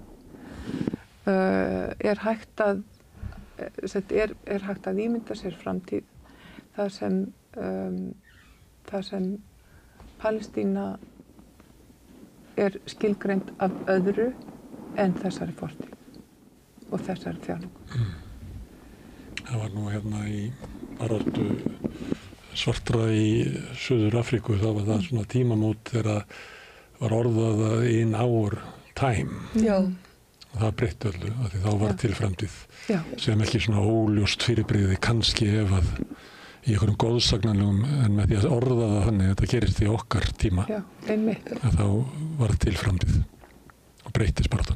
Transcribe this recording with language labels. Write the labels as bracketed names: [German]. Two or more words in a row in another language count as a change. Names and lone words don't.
[Icelandic] Er hægt að ímynda sér framtíð þar sem Palestína skilgreind af öðru en þessari fortíð og þessari þjáningu. Það var nú hérna í baráttu svartra í Suður Afríku, þá var það svona tímamót þegar var orðað [English] in our time. [Icelandic] Já. Og það breytti öllu, af því þá var til framtíð sem ekki svona óljóst fyrirbrigði kannski ef að í einhverjum góðsagnanlegum, en með því að orða það þannig að þetta gerist í okkar tíma. Já, einmitt. Að þá var til framtíð og breyttist baráttan.